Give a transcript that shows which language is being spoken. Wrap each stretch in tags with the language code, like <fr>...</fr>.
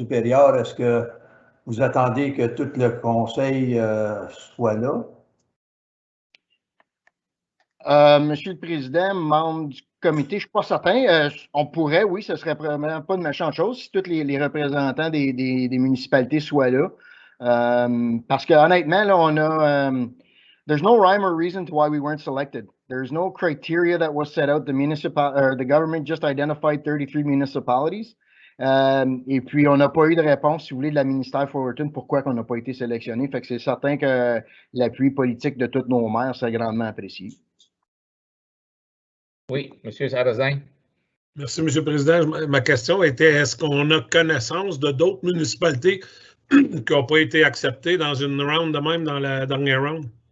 <fr>Perriard, est-ce que vous attendez que tout le Conseil soit là? Monsieur le Président, membre du comité, je ne suis pas certain. On pourrait, oui, ce ne serait vraiment pas de méchante chose si tous les représentants des municipalités soient là. Parce que honnêtement, là, on a</fr> <en>there's no rhyme or reason to why we weren't selected. There's no criteria that was set out. The government just identified 33 municipalities.</en> <fr>Et puis, on n'a pas eu de réponse, si vous voulez, de la ministère Fullerton, pourquoi on n'a pas été sélectionné. Fait que c'est certain que l'appui politique de tous nos maires serait grandement apprécié. Oui, M. Sarrazin. Merci, M. le Président. Ma question était, est-ce qu'on a connaissance de d'autres municipalités qui n'ont pas été acceptées dans une round de même, dans la dernière round?</fr>